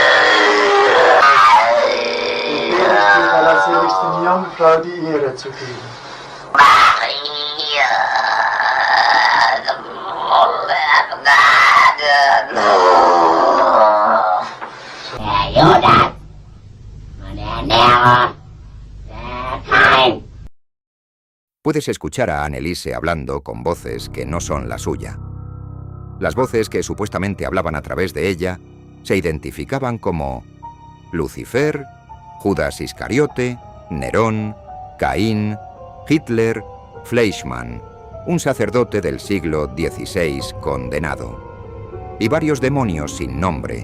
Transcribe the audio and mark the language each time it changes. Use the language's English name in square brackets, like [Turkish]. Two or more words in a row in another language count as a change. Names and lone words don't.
[German] Der seligsten Jungfrau die Ehre zu geben. Der Judas und der Nero, der Kain. [Spanish] Puedes escuchar a Anneliese hablando con voces que no son la suya. Las voces que supuestamente hablaban a través de ella se identificaban como Lucifer, Judas Iscariote, Nerón, Caín, Hitler, Fleischmann, un sacerdote del siglo XVI condenado, y varios demonios sin nombre.